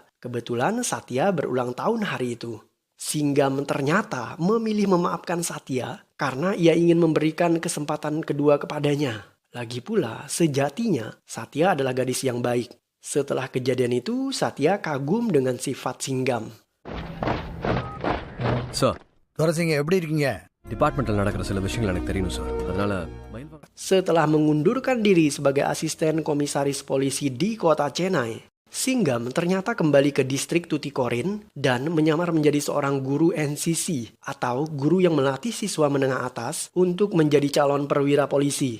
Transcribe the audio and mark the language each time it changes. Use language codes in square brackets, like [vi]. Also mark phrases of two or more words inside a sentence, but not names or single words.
[id] Kebetulan Satya berulang tahun hari itu. Singham ternyata memilih memaafkan Satya karena ia ingin memberikan kesempatan kedua kepadanya. Lagi pula, sejatinya Satya adalah gadis yang baik. Setelah kejadian itu, Satya kagum dengan sifat Singham. [ta] Sir, துரசிங்க எப்படி இருக்கீங்க? டிபார்ட்மெண்ட்டில் நடக்கிற சில விஷயங்கள் எனக்கு தெரியணும் சார். அதனால [id] Setelah mengundurkan diri sebagai asisten komisaris polisi di kota Chennai, Singham ternyata kembali ke distrik Tuticorin dan menyamar menjadi seorang guru NCC atau guru yang melatih siswa menengah atas untuk menjadi calon perwira polisi.